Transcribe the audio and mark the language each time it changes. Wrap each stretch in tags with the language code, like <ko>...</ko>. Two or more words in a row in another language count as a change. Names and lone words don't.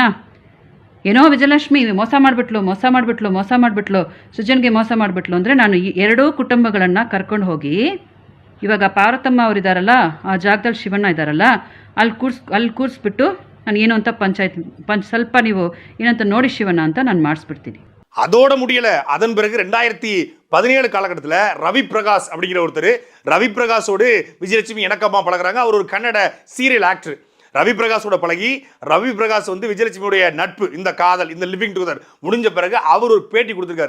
<kn>ಏನೋ ವಿಜಯಲಕ್ಷ್ಮಿ ಮೋಸ ಮಾಡಿಬಿಟ್ಲು, ಸೃಜನ್ಗೆ ಮೋಸ ಮಾಡಿಬಿಟ್ಲು ಅಂದರೆ ನಾನು ಈ 2 ಕುಟುಂಬಗಳನ್ನು ಕರ್ಕೊಂಡು ಹೋಗಿ ಇವಾಗ ಪಾರ್ವತಮ್ಮ ಅವರಿದ್ದಾರಲ್ಲ, ಆ ಜಾಗದಲ್ಲಿ ಶಿವಣ್ಣ ಇದ್ದಾರಲ್ಲ, ಅಲ್ಲಿ ಕೂರಿಸ್ಬಿಟ್ಟು ನಾನು ಏನು ಅಂತ ಸ್ವಲ್ಪ ನೀವು ಏನಂತ ನೋಡಿ ಶಿವಣ್ಣ ಅಂತ ನಾನು ಮಾಡಿಸ್ಬಿಡ್ತೀನಿ.</kn> <ta>அதோட முடியல. அதன் பிறகு 2017 காலகட்டத்தில் ரவி பிரகாஷ் அப்படிங்கிற ஒருத்தர், ரவி பிரகாஷோடு விஜயலட்சுமி இணக்கமாக பழகுறாங்க. அவர் ஒரு கன்னட</ta> <en>serial actor.</en> <ta>ரவி பிரகாஷோட பழகி, ரவி பிரகாஷ் வந்து விஜயலட்சுமியுடைய நட்பு, இந்த காதல், இந்த</ta> <en>living together</en> <ta>முடிஞ்ச பிறகு அவர் ஒரு பேட்டி கொடுத்துருக்காரு.</ta>